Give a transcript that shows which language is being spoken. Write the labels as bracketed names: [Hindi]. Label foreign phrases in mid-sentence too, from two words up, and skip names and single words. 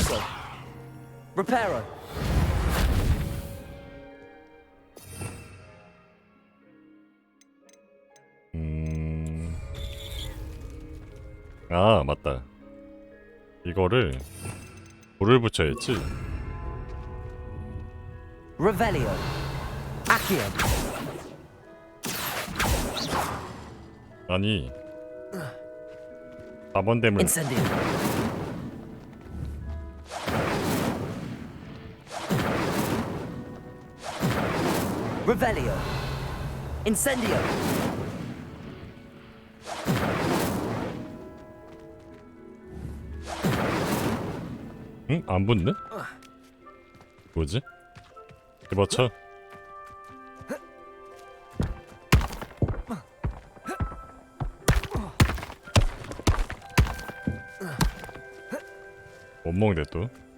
[Korean] Levioso. Reparo. 맞다. 이거를 불을 붙여야지. Revelio. Accio. 아니 4번 되면 Incendio. Revelio. Incendio. 응? 안 붙네? 뭐지? 집어쳐. 못 먹네 또.